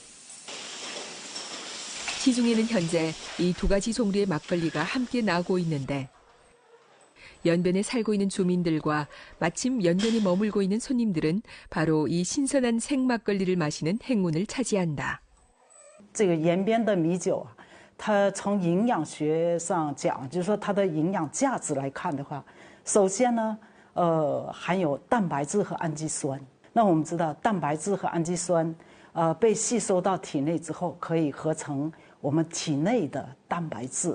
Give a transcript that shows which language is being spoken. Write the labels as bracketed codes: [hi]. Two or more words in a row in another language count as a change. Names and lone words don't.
[ko] 시중에는 현재 이 두 가지 종류의 막걸리가 함께 나오고 있는데 연변에 살고 있는 주민들과 마침 연변에 머물고 있는 손님들은 바로 이 신선한 생막걸리를 마시는 행운을 차지한다. [zh] 这个延边的米酒啊，它从营养学上讲，就是说它的营养价值来看的话，首先呢，含有蛋白质和氨基酸。那我们知道，蛋白质和氨基酸，被吸收到体内之后，可以合成我们体内的蛋白质。